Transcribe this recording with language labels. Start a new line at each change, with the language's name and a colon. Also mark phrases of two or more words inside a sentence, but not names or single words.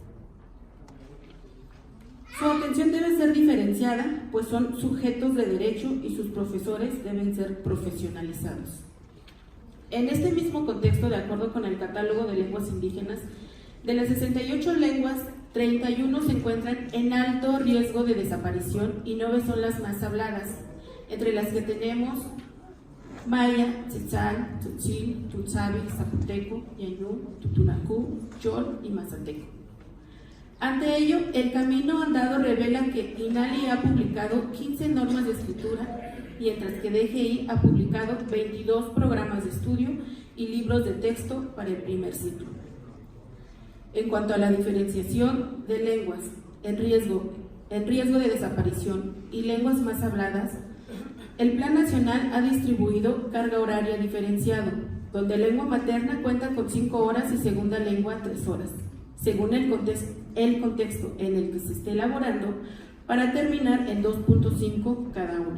Spanish: Su atención debe ser diferenciada, pues son sujetos de derecho y sus profesores deben ser profesionalizados. En este mismo contexto, de acuerdo con el Catálogo de Lenguas Indígenas, de las 68 lenguas, 31 se encuentran en alto riesgo de desaparición y 9 son las más habladas, entre las que tenemos maya, tzitzal, tzotzil, tutzabe, zapoteco, ñañú, tutunacú, chol y mazateco. Ante ello, el camino andado revela que INALI ha publicado 15 normas de escritura, mientras que DGI ha publicado 22 programas de estudio y libros de texto para el primer ciclo. En cuanto a la diferenciación de lenguas en riesgo de desaparición y lenguas más habladas, el Plan Nacional ha distribuido carga horaria diferenciado, donde lengua materna cuenta con 5 horas y segunda lengua 3 horas, según el contexto en el que se esté elaborando, para terminar en 2.5 cada una.